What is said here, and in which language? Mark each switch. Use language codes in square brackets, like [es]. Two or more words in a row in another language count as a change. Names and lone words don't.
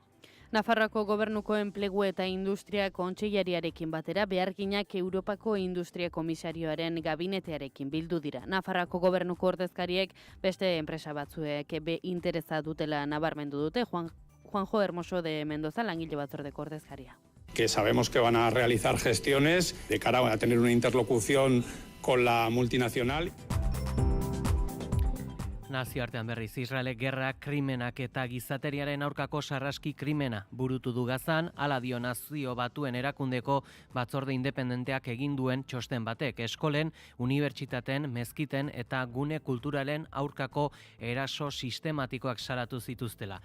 [eu] Nafarroako gobernuko enplegu eta industria kontseilariarekin batera beharginak Europako Industria Komisarioaren gabinetearekin bildu dira. Nafarroako gobernuko ordezkariek beste enpresa batzuek interesa dutela nabarmendu dute. Juanjo Hermoso de Mendoza, langile batzordeko ordezkaria. [es] Que sabemos que van a realizar gestiones de cara a tener una interlocución con la multinacional. [eu] Nazioartean berriz, Israelek gerra, krimenak eta gizateriaren aurkako sarraski krimena burutu du Gazan, hala dio Nazio Batuen Erakundeko batzorde independenteak egin duen txosten batek. Eskolen, unibertsitaten, mezkiten eta gune kulturalen aurkako eraso sistematikoak salatu zituztela.